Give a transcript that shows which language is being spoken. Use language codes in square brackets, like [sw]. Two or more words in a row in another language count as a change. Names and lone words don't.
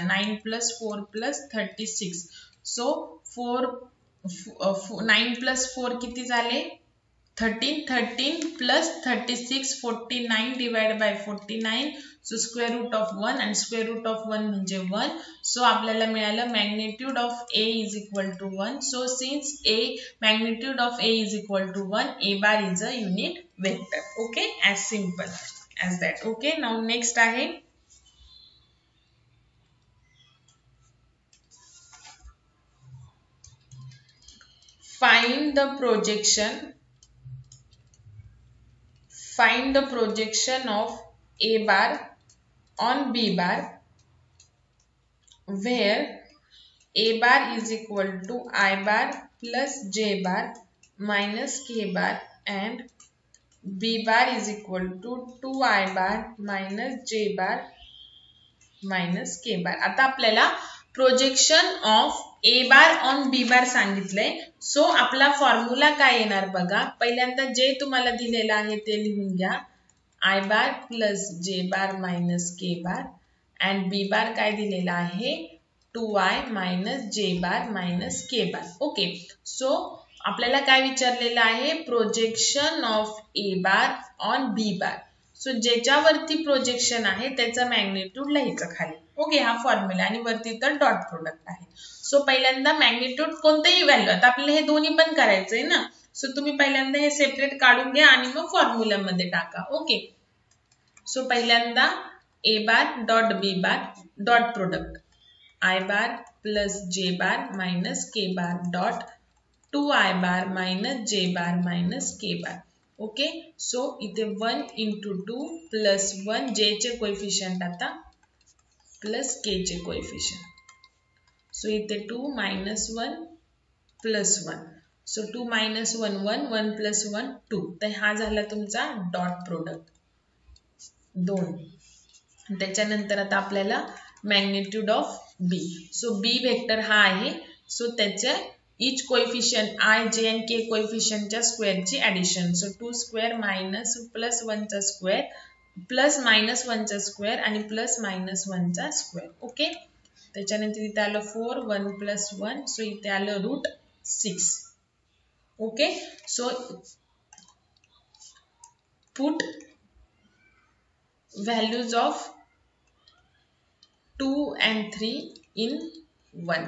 [mr] 9 + 4 + 36. सो 9 + 4 किती झाले 13. 13 + 36 49 [en] divide by [mr] 49. [en] So square root of 1 आणि square root of 1 म्हणजे 1. सो आपल्याला मिळालं magnitude of a is equal to 1. So since magnitude of a is equal to 1, a bar is a unit vector. Okay, as simple as that. Okay, now next आहे find the projection of a bar on b bar where a bar is equal to I bar plus j bar minus k bar and b bar is equal to 2i bar minus j bar minus k bar. आता आपल्याला projection of a bar on b bar सांगितलंय. [mr] सो आपला फॉर्म्युला काय येणार बघा. पहिल्यांदा जे तुम्हाला दिलेलं आहे ते लिहून घ्या. [en] I bar plus j bar minus k bar and b bar काय दिलेला आहे 2i minus j bar minus k bar. Okay, so आपल्याला काय विचारलेलं आहे projection of a bar on b bar. [mr] सो ज्याच्यावरती प्रोजेक्शन आहे त्याचं मॅग्निट्यूड लिहायचं खाली. ओके, हा फॉर्म्युला. आणि वरती तर [en] dot product [mr] आहे. सो पहिल्यांदा मॅग्निट्यूड कोणतेही व्हॅल्यू, आता आपल्याला हे दोन्ही पण करायचंय ना, सो तुम्ही पहिल्यांदा हे सेपरेट काढून घ्या आणि मग फॉर्म्युल्यामध्ये टाका. [en] Okay, so पहिल्यांदा A bar dot B bar dot product I bar plus J bar minus K bar dot 2i bar minus J bar minus K bar. Okay, so [mr] इथे 1 into 2 प्लस 1 जे चे कोएफिशियंट आता प्लस के चे कोएफिशियंट. सो इथे 2 [en] minus 1 plus 1. [mr] सो 2 [en] minus 1 1 1 plus 1 [mr] 2. तर हा झाला तुमचा [en] dot product [mr] 2. त्याच्यानंतर आता आपल्याला [en] magnitude of B. [mr] सो बी वेक्टर हा आहे. सो त्याचे [en] each coefficient i, j and k coefficient [mr] च्या स्क्वेअर ची ऍडिशन. सो 2 [en] square minus plus [mr] 1 चा स्क्वेअर [en] plus minus [mr] 1 चा स्क्वेअर आणि [en] plus minus [mr] 1 चा स्क्वेअर. ओके, त्याच्यानंतर इथे आलं 4 1 प्लस 1. [en] So इथे आलं root 6. Okay, so put values of 2 and 3 in 1.